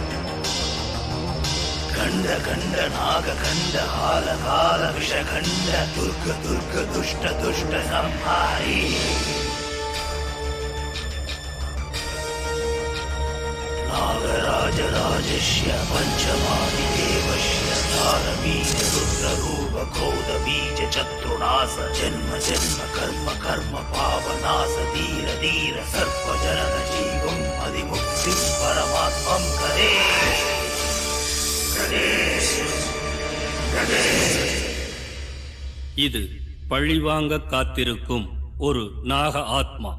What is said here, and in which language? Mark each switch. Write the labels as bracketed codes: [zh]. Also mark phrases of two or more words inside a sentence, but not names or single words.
[sa] कण्ठ कण्ठ नाग कण्ठ काल काल विष कण्ठ दुर्ग दुर्ग दुष्ट दुष्ट संहारि. नागराजराजस्य पञ्चमादिदेव बीज रुद्र रूप क्रोध बीज चतुर्नाश जन्म जन्म कर्म कर्म पावनाश धीर धीर सर्प जनन जीवम अधिमुक्ति परमात्मम गणेश गणेश गणेश. [ta] இது பழிவாங்க காத்திருக்கும் ஒரு நாக ஆத்மா.